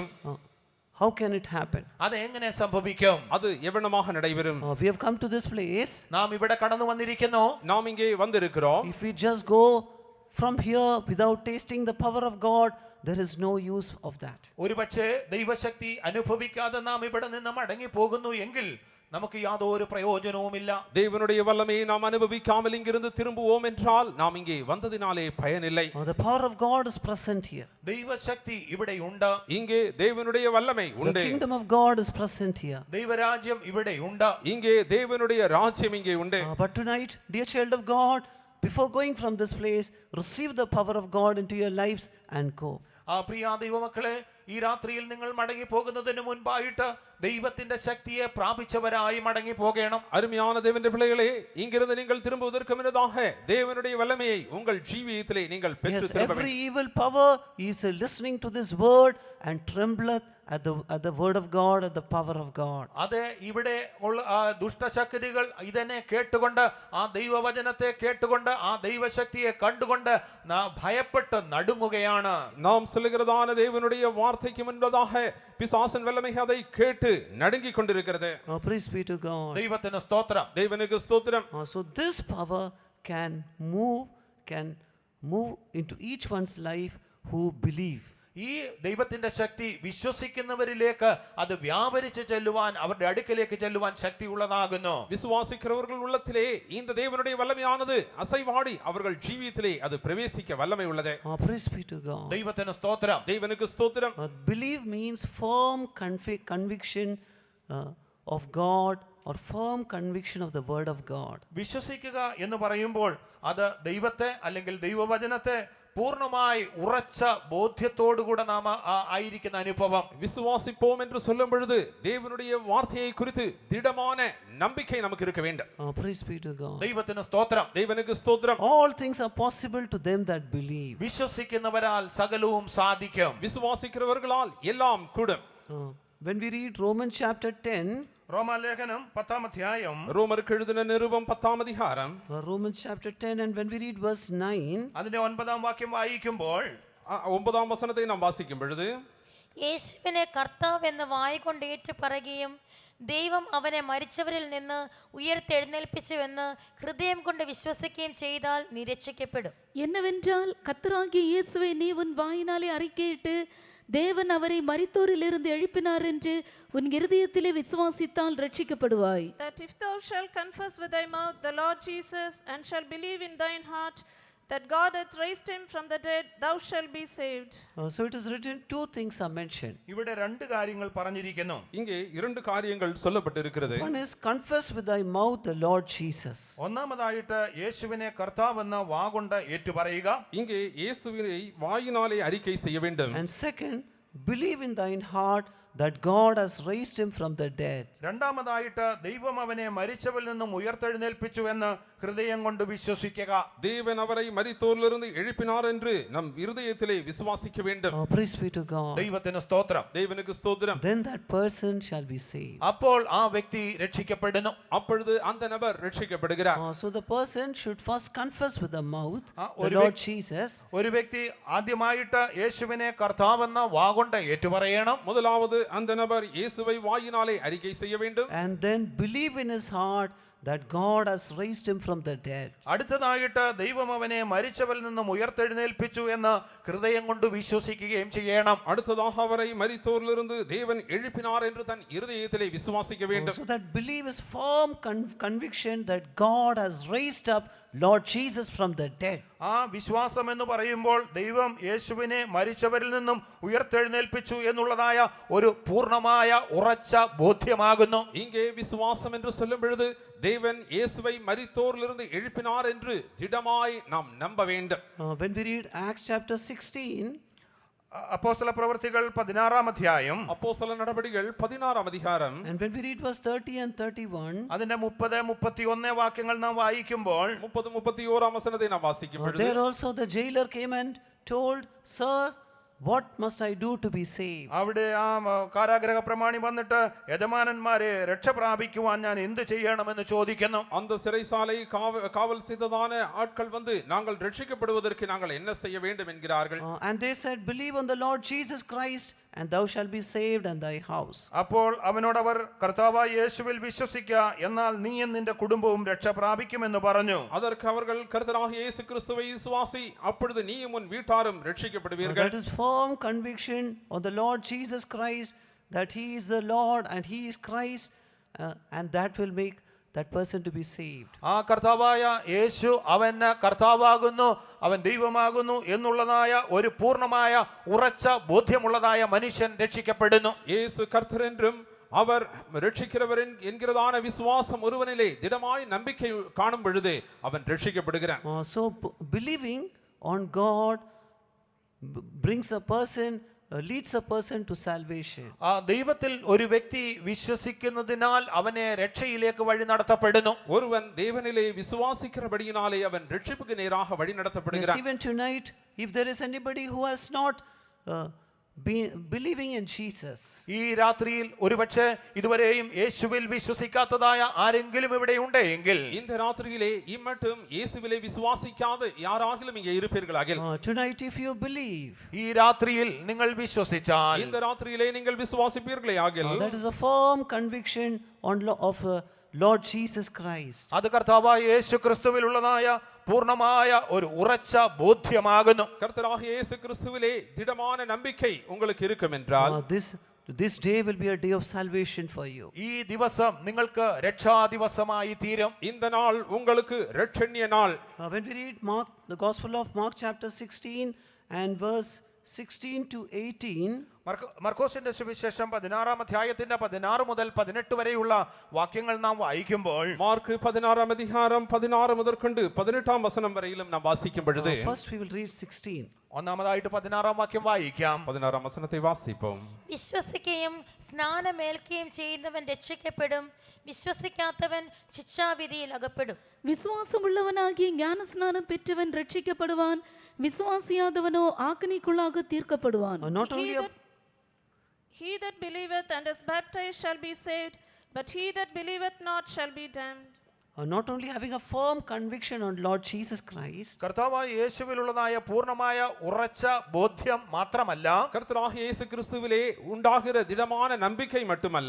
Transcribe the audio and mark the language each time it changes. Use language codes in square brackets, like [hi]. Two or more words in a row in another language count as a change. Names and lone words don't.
[en] How can it happen? [ml] അത് എങ്ങനെ സംഭവിക്കും? [ta] அது எவ்விடமாக நடைபெறும். [en] We have come to this place. [ml] നാം ഇവിടെ കടന്നു വന്നിരിക്കുന്നു. [ta] நாம் இங்கே வந்திருக்கிறோம். [en] If we just go from here without tasting the power of God, there is no use of that. [ml] ഒരുപക്ഷെ ദൈവശക്തി അനുഭവിക്കാതെ നാം ഇവിടെ നിന്ന് മടങ്ങി പോകുന്നു എങ്കിൽ നമുക്ക് യാതൊരു പ്രയോജനവുമില്ല. [ta] தேவனுடைய வல்லமையை நாம் அனுபவிக்காமல் இங்கிருந்து திரும்புவோம் என்றால் நாம் இங்கே வந்ததினாலே பயனில்லை. [en] The power of God is present here. [ml] ദൈവശക്തി ഇവിടെയുണ്ട്. [ta] இங்கே தேவனுடைய வல்லமை [en] The [ta] உண்டு. [en] kingdom of God is present here. [ml] ദൈവരാജ്യം ഇവിടെയുണ്ട്. [ta] இங்கே தேவனுடைய ராஜ்யம் இங்கே உண்டு. [en] But tonight, dear child of God, before going from this place, receive the power of God into your lives and go. [ml] പ്രിയ ദൈവമക്കളെ, ഈ രാത്രിയിൽ നിങ്ങൾ മടങ്ങി പോകുന്നതിന് മുൻപായിട്ട് ദൈവത്തിന്റെ ശക്തിയെ പ്രാപിച്ചവരായി മടങ്ങി പോകണം. [ta] அருமையான தேவனுடைய பிள்ளைகளே, இங்கிருந்து நீங்கள் திரும்புவதற்கு முன்னதாக தேவனுடைய வல்லமையை உங்கள் ஜீவியத்திலே நீங்கள் பெற்று [en] Yes, [ta] திரும்ப [en] every [ta] வேண்டும். [en] evil power is listening to this word and trembleth at the word of God, at the power of God. [ml] അതെ, ഇവിടെ ഉള്ള ദുഷ്ടശക്തികൾ ഇതിനെ കേട്ടുകൊണ്ട്, ആ ദൈവവചനത്തെ കേട്ടുകൊണ്ട്, ആ ദൈവശക്തിയെ കണ്ടുകൊണ്ട് ഭയപ്പെട്ട് നടുങ്ങുകയാണ്. [ta] நாம் சொல்லுகிறதான தேவனுடைய வார்த்தைக்கு முன்பதாக பிசாசன் வல்லமை அதை கேட்டு நடுங்கிக் கொண்டிருக்கிறது. [en] Praise be to God. [ml] ദൈവത്തിന് സ്തോത്രം. [ta] தேவனுக்கு ஸ்தோத்திரம். [en] So this power can move into each one's life who believe. [ml] ഈ ദൈവത്തിന്റെ ശക്തി വിശ്വസിക്കുന്നവരിലേക്ക് അത് വ്യാപരിച്ച് ചെല്ലുവാൻ, അവരുടെ അടുക്കലേക്ക് ചെല്ലുവാൻ ശക്തിയുള്ളതാകുന്നു. [ta] விசுவாசிக்கிறவர்கள் உள்ளத்திலே இந்த தேவனுடைய வல்லமையானது அசைவாடி அவர்கள் ஜீவியத்திலே அது பிரவேசிக்க வல்லமை உள்ளது. [en] Praise be to God. [ml] ദൈവത്തിന് സ്തോത്രം. [ta] தேவனுக்கு ஸ்தோத்திரம். [en] Believe means firm conviction of God, or firm conviction of the word of God. [ml] വിശ്വസിക്കുക എന്ന് പറയുമ്പോൾ അത് ദൈവത്തെ അല്ലെങ്കിൽ ദൈവവചനത്തെ പൂർണ്ണമായി ഉറച്ച ബോധ്യത്തോടുകൂടെ നാം ആയിരിക്കുന്ന അനുഭവം. [ta] விசுவாசிப்போம் என்று சொல்லும் பொழுது தேவனுடைய வார்த்தையை குறித்து திடமான நம்பிக்கை நமக்கு இருக்க வேண்டும். [en] Praise be to God. [ml] ദൈവത്തിന് സ്തോത്രം. [ta] தேவனுக்கு ஸ்தோத்திரம். [en] All things are possible to them that believe. [ml] വിശ്വസിക്കുന്നവരാൽ സകലവും സാധിക്കും. [ta] விசுவாசிக்கிறவர்களால் எல்லாம் கூடும். [en] When we read Romans chapter 10, [ml] റോമാലേഖനം 10-ാം അധ്യായം, [ta] ரோமருக்கு எழுதின நிருபம் 10ஆம் அதிகாரம், [en] Romans chapter 10, and when we read verse 9, [ml] അതിന്റെ 9-ാം വാക്യം വായിക്കുമ്പോൾ [ta] 9ஆம் வசனத்தை நாம் வாசிக்கும் பொழுது, [ml] യേശുവിനെ കർത്താവ് എന്ന് വായ്കൊണ്ട് ഏറ്റു പറയുകയും ദൈവം അവനെ മരിച്ചവരിൽ നിന്ന് ഉയർത്തെഴുന്നേൽപ്പിച്ചുവെന്ന് ഹൃദയം കൊണ്ട് വിശ്വസിക്കുകയും ചെയ്താൽ നീ രക്ഷിക്കപ്പെടും. [ta] என்னவென்றால் கர்த்தராகிய இயேசுவை நீ உன் வாயினாலே அறிக்கையிட்டு தேவன் அவரை மரித்தோரிலிருந்து எழுப்பினார் என்று உன் இருதயத்திலே விசுவாசித்தால் ரட்சிக்கப்படுவாய். [en] That if thou shalt confess with thy mouth the Lord Jesus, and shalt believe in thine heart that God hath raised him from the dead, thou shalt be saved. so it is written, two things are mentioned. [ml] ഇവിടെ രണ്ട് കാര്യങ്ങൾ പറഞ്ഞിരിക്കുന്നു. [ta] இங்கே இரண்டு காரியங்கள் சொல்லப்பட்டிருக்கிறது. [en] One is confess with thy mouth the Lord Jesus. [ml] ഒന്നാമതായിട്ട് യേശുവിനെ കർത്താവെന്ന് വാഗൊണ്ട് ഏറ്റുപറയുക. [ta] இங்கே இயேசுவினை வாயினாலே அறிக்கை செய்ய வேண்டும். [en] And second, believe in thine heart that God has raised him from the dead. [ml] രണ്ടാമതായിട്ട് ദൈവം അവനെ മരിച്ചവരിൽ നിന്നും ഉയർത്തെഴുന്നേൽപ്പിച്ചു എന്ന് ഹൃദയം കൊണ്ട് വിശ്വസിക്കുക. [ta] தேவன் அவரை மரித்தோரிலிருந்து எழுப்பினார் என்று நம் இருதயத்திலே விசுவாசிக்க வேண்டும். [en] Praise be to God. [ml] ദൈവത്തിന് സ്തോത്രം. [ta] தேவனுக்கு ஸ்தோத்திரம். [en] Then that person shall be saved. [ml] അപ്പോൾ ആ വ്യക്തി രക്ഷിക്കപ്പെടുന്നു. [ta] அப்பொழுது அந்த நபர் ரட்சிக்கப்படுகிறார். [en] So the person should first confess with the mouth the [ml] ഒരു [en] Lord Jesus. [ml] ഒരു വ്യക്തി ആദ്യമായിട്ട് യേശുവിനെ കർത്താവെന്ന വാഗൊണ്ട് ഏറ്റുപറയണം. [ta] முதலாவது அந்த நபர் இயேசுவை வாயினாலே அறிக்கை செய்ய வேண்டும். [en] And then believe in his heart that God has raised him from the dead. [ml] അടുത്തതായിട്ട് ദൈവം അവനെ മരിച്ചവരിൽ നിന്നും ഉയർത്തെഴുന്നേൽപ്പിച്ചു എന്ന് ഹൃദയം കൊണ്ട് വിശ്വസിക്കുകയും ചെയ്യണം. [ta] அடுத்ததாக அவரை மரித்தோரிலிருந்து தேவன் எழுப்பினார் என்று தன் இருதயத்திலே விசுவாசிக்க வேண்டும். [en] So that belief is firm conviction that God has raised up Lord Jesus from the dead. [ml] ആ വിശ്വാസം എന്ന് പറയുമ്പോൾ ദൈവം യേശുവിനെ മരിച്ചവരിൽ നിന്നും ഉയർത്തെഴുന്നേൽപ്പിച്ചു എന്നുള്ളതായ ഒരു പൂർണ്ണമായ ഉറച്ച ബോധ്യമാകുന്നു. [ta] இங்கே விசுவாசம் என்று சொல்லும் பொழுது தேவன் இயேசுவை மரித்தோரிலிருந்து எழுப்பினார் என்று திடமாய் நாம் நம்ப வேண்டும். [en] When we read Acts chapter 16, [ml] അപ്പോസ്തല പ്രവൃത്തികൾ 16-ാം അധ്യായം, [ta] அப்போஸ்தல நடபடிகள் 16ஆம் அதிகாரம், [en] and when we read verse 30 and 31, [ml] അതിന്റെ 30-31 വാക്യങ്ങൾ നാം വായിക്കുമ്പോൾ [ta] 30-31ஆம் வசனத்தை நாம் வாசிக்கும் பொழுது, [en] there also the jailer came and told, Sir, what must I do to be saved? [ml] അവിടെ ആ കാരാഗ്രഹ പ്രമാണി വന്നിട്ട് യജമാനന്മാരെ രക്ഷ പ്രാപിക്കുവാൻ ഞാൻ എന്ത് ചെയ്യണമെന്ന് ചോദിക്കുന്നു. [ta] அந்த சிறைசாலை காவல் செய்ததான ஆட்கள் வந்து நாங்கள் ரட்சிக்கப்படுவதற்கு நாங்கள் என்ன செய்ய வேண்டும் என்கிறார்கள். [en] And they said, believe on the Lord Jesus Christ, and thou shalt be saved and thy house. [ml] അപ്പോൾ അവനോടവർ കർത്താവായ യേശുവിൽ വിശ്വസിക്കുക, എന്നാൽ നീയും നിന്റെ കുടുംബവും രക്ഷ പ്രാപിക്കുമെന്ന് പറഞ്ഞു. [ta] அதற்கு அவர்கள் கர்த்தராகிய இயேசு கிறிஸ்துவை விசுவாசி, அப்பொழுது நீயும் உன் வீட்டாரும் ரட்சிக்கப்படுவீர்கள். [en] That is firm conviction on the Lord Jesus Christ, that he is the Lord and he is Christ, and that will make that person to be saved. [ml] ആ കർത്താവായ യേശു അവന് കർത്താവാകുന്നു, അവൻ ദൈവമാകുന്നു എന്നുള്ളതായ ഒരു പൂർണ്ണമായ ഉറച്ച ബോധ്യമുള്ളതായ മനുഷ്യൻ രക്ഷിക്കപ്പെടുന്നു. [ta] இயேசு கர்த்தர் என்றும் அவர் ரட்சிக்கிறவர் என்கிறதான விசுவாசம் ஒருவனிலே திடமாய் நம்பிக்கை காணும் பொழுது அவன் ரட்சிக்கப்படுகிறான். [en] So believing on God brings a person, leads a person to salvation. [ml] ആ ദൈവത്തിൽ ഒരു വ്യക്തി വിശ്വസിക്കുന്നതിനാൽ അവനെ രക്ഷയിലേക്ക് വഴി നടത്തപ്പെടുന്നു. [ta] ஒருவன் தேவனிலே விசுவாசிக்கிறபடியினாலே அவன் ரட்சிப்புக்கு நேராக வழி [en] Yes, [ta] நடத்தப்படுகிறான். [en] even tonight, if there is anybody who has not believing in Jesus, [ml] ഈ രാത്രിയിൽ ഒരുപക്ഷെ ഇതുവരെയും യേശുവിൽ വിശ്വസിക്കാത്തതായ ആരെങ്കിലും ഇവിടെ ഉണ്ടെങ്കിൽ [ta] இந்த ராத்திரியிலே இம்மட்டும் இயேசுவிலே விசுவாசிக்காத யாராகிலும் இங்கே இருப்பீர்களாகில் [en] tonight if you believe, [ml] ഈ രാത്രിയിൽ നിങ്ങൾ വിശ്വസിച്ചാൽ [ta] இந்த ராத்திரியிலே நீங்கள் விசுவாசிப்பீர்களே ஆகில் [en] that is a firm conviction of Lord Jesus Christ. [ml] അത് കർത്താവായ യേശു ക്രിസ്തുവിലുള്ളതായ പൂർണ്ണമായ ഒരു ഉറച്ച ബോധ്യമാകുന്നു. [ta] கர்த்தராகிய இயேசு கிறிஸ்துவிலே திடமான நம்பிக்கை உங்களுக்கு இருக்கும் என்றால் [en] This day will be a day of salvation for you. [ml] ഈ ദിവസം നിങ്ങൾക്ക് രക്ഷാ ദിവസമായി തീരും. [ta] இந்த நாள் உங்களுக்கு இரட்சண்ய நாள். [en] When we read the Gospel of Mark chapter 16 and verse 16 to 18, [ml] മർക്കോസിന്റെ സുവിശേഷം 16-ാം അധ്യായത്തിന്റെ 16 മുതൽ 18 വരെയുള്ള വാക്യങ്ങൾ നാം വായിക്കുമ്പോൾ [ta] மார்க் 16-ஆம் அதிகாரம் 16 முதற்கொண்டு 18ஆம் வசனம் வரையிலும் நாம் வாசிக்கும் பொழுது [en] first we will read 16. [ml] ഒന്നാമതായിട്ട് 16-ാം വാക്യം വായിക്കാം. [ta] 16ஆம் வசனத்தை வாசிப்போம். [ml] വിശ്വസിക്കുകയും സ്നാനമേൽക്കുകയും ചെയ്യുന്നവൻ രക്ഷിക്കപ്പെടും, വിശ്വസിക്കാത്തവൻ ശിക്ഷാവിധിയിൽ അകപ്പെടും. [ta] விசுவாசமுள்ளவனாகிய ஞானஸ்நானம் பெற்றவன் ரட்சிக்கப்படுவான், விசுவாசியாதவனோ ஆக்கினைக்குள்ளாக தீர்க்கப்படுவான். [en] Not only He that believeth and is baptized shall be saved, but he that believeth not shall be damned. not only having a firm conviction on Lord Jesus Christ, [ml] കർത്താവായ യേശുവിലുള്ളതായ പൂർണ്ണമായ ഉറച്ച ബോധ്യം മാത്രമല്ല, [ta] கர்த்தராகிய இயேசு கிறிஸ்துவிலே உண்டாகிற திடமான நம்பிக்கை மட்டுமல்ல,